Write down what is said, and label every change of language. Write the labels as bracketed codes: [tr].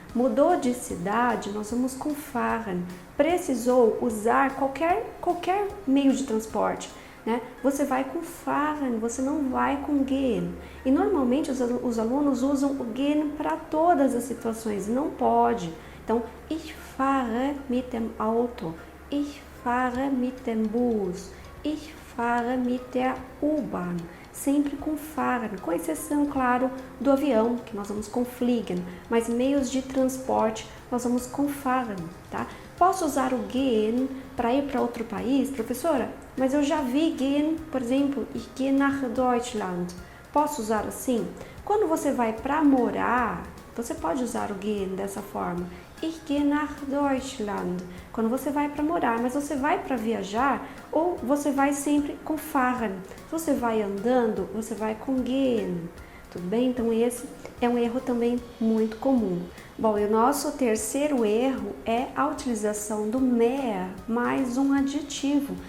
[pt] Mudou de cidade, nós vamos com fahren. Precisou usar qualquer meio de transporte, né? Você vai com fahren, você não vai com gehen. E normalmente os alunos usam o gehen para todas as situações, não pode. Então, [de] ich fahre mit dem Auto, ich fahre mit dem Bus, ich fahre mit der U-Bahn. [pt] Sempre com fahren, com exceção, claro, do avião, que nós vamos com fliegen, mas meios de transporte nós vamos com fahren, tá? Posso usar o gehen para ir para outro país, professora? Mas eu já vi gehen, por exemplo, [de] ich gehe nach Deutschland. [pt] Posso usar assim? Quando você vai para morar, você pode usar o gehen dessa forma. [de] Ich gehe nach Deutschland. [pt] Quando você vai para morar, mas você vai para viajar ou você vai sempre com fahren. Se você vai andando, você vai com gehen. Tudo bem? Então esse é um erro também muito comum. Bom, e o nosso terceiro erro é a utilização do mehr mais um adjetivo.